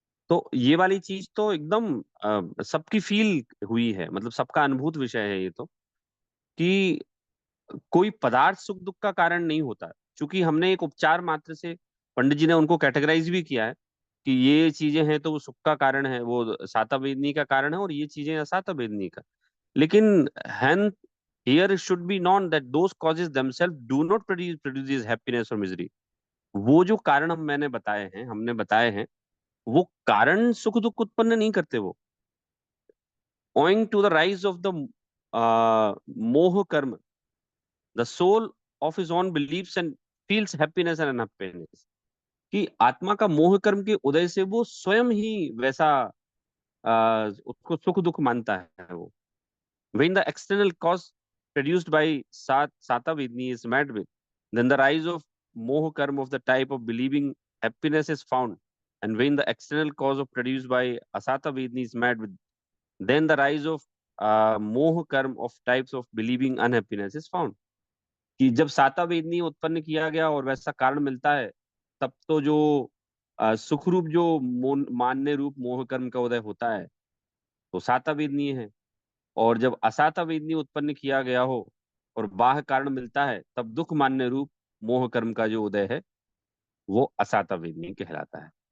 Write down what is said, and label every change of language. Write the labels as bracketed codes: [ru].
[hi] तो ये वाली चीज तो एकदम सबकी फील हुई है, मतलब सबका अनुभूत विषय है ये तो, कि कोई पदार्थ सुख दुख का कारण नहीं होता। क्योंकि हमने एक उपचार मात्र से, पंडित जी ने उनको कैटेगराइज भी किया है कि ये चीजें हैं तो वो सुख का कारण है, वो साता वेदनी का कारण है, और ये चीजें असाता वेदनी का। [en] लेकिन hence here it should be known that those causes themselves do not produce happiness or misery. [hi] वो जो कारण हमने बताए हैं, वो कारण सुख दुख उत्पन्न नहीं करते। वो [en] owing to the rise of the moha karma, the soul of his own beliefs and feels happiness and unhappiness, [hi] कि आत्मा का मोह कर्म के उदय से वो स्वयं ही वैसा उसको सुख दुख मानता है वो। [en] When the external cause produced by Sata Vedni is met with, then the rise of moha karma of the type of believing happiness is found. And when the external cause of produced by Asata Vedni is met with, then the rise of moha karma of types of believing unhappiness is found. [hi] कि जब साता वेदनी उत्पन्न किया गया और वैसा कारण मिलता है, तब तो जो सुख रूप जो मान्य रूप मोह कर्म का उदय होता है, तो साता वेदनी है। और जब असाता वेदनी उत्पन्न किया गया हो और बाह्य कारण मिलता है, तब दुख मान्य रूप मोह कर्म का जो उदय है, वो असाता वेदनी कहलाता है।